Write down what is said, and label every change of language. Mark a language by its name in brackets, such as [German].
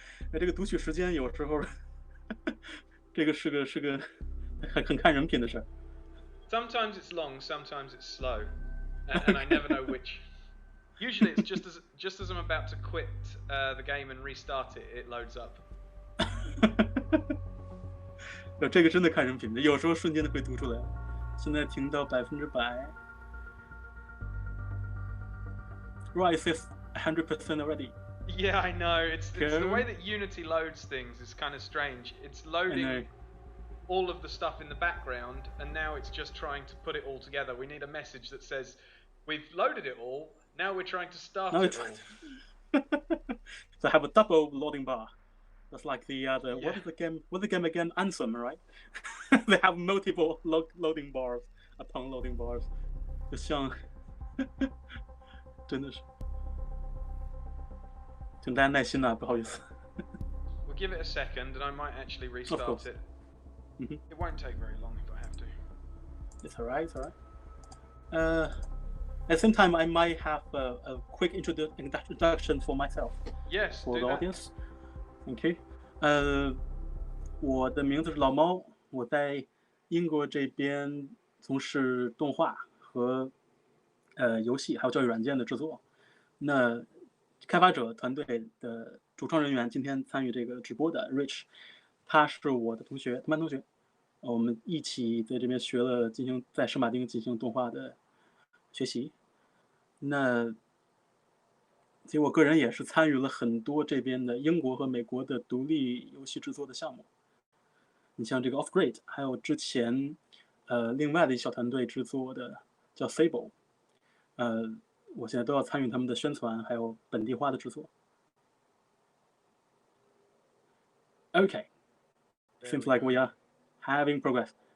[Chinese] 那这个读取时间有时候，这个是个很看人品的事儿。 [English] Sometimes it's long, sometimes it's slow, and I never know which. Usually it's just as I'm about to quit the game and restart it, it loads up. [Chinese] 这个真的看人品的，有时候瞬间的会读出来。现在停到100%。 [English] Right, it says 100% already. Yeah, I know. It's the way that Unity loads things is kind of strange. It's loading all of the stuff in the background, and now it's just trying to put it all together. We need a message that says, "We've loaded it all. Now we're trying to start it all." So I have a double loading bar. That's like the what is the game again? Anthem, right? They have multiple loading bars upon loading bars. [Chinese] 就像真的是，请大家耐心啊，不好意思。 [English] We'll give it a second, and I might actually restart it. Mm-hmm. It won't take very long if I have to. It's alright, it's alright. At the same time, I might have a quick introduction for myself. Yes, for do the that. audience. Okay. [Chinese] 我的名字是老猫，我在英国这边从事动画和游戏还有教育软件的制作。那开发者团队的主创人员今天参与这个直播的 Rich， 他是我的同学，同班同学。我们一起在这边学了在圣马丁进行动画的学习。那其实我个人也是参与了很多这边的英国和美国的独立游戏制作的项目。你像这个 Off Grid， 还有之前另外的一小团队制作的叫 Sable， 我现在都要参与他们的宣传还有本地化的制作。 [English] Okay, seems like we are having progress.